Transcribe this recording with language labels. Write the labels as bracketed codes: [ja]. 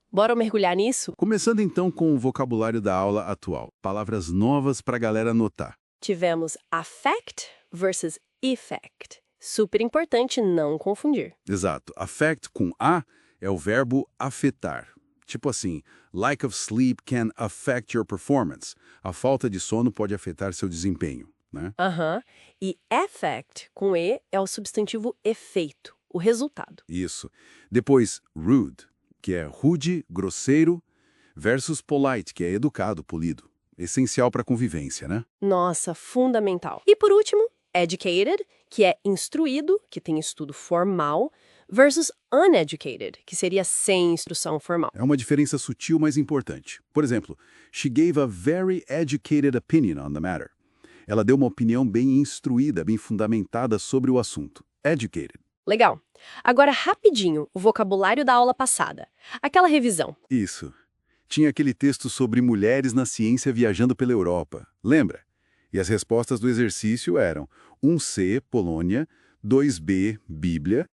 [pt] Bora mergulhar nisso? Começando então com o vocabulário da aula atual. Palavras novas para a galera anotar. Tivemos affect versus effect. Super importante não confundir. Exato. Affect com A é o verbo afetar. Tipo assim, [en] lack of sleep can affect your performance. [pt] A falta de sono pode afetar seu desempenho, né? E effect, com E, é o substantivo efeito, o resultado. Isso. Depois, rude, que é rude, grosseiro, versus polite, que é educado, polido. Essencial para a convivência, né? Nossa, fundamental. E por último, educated, que é instruído, que tem estudo formal, versus uneducated, que seria sem instrução formal. É uma diferença sutil, mas importante. Por exemplo, [en] she gave a very educated opinion on the matter. [pt] Ela deu uma opinião bem instruída, bem fundamentada sobre o assunto. [en] Educated. [pt] Legal. Agora, rapidinho, o vocabulário da aula passada. Aquela revisão. Isso. Tinha aquele texto sobre mulheres na ciência viajando pela Europa. Lembra? E as respostas do exercício eram 1C, Polônia, 2B, Bíblia.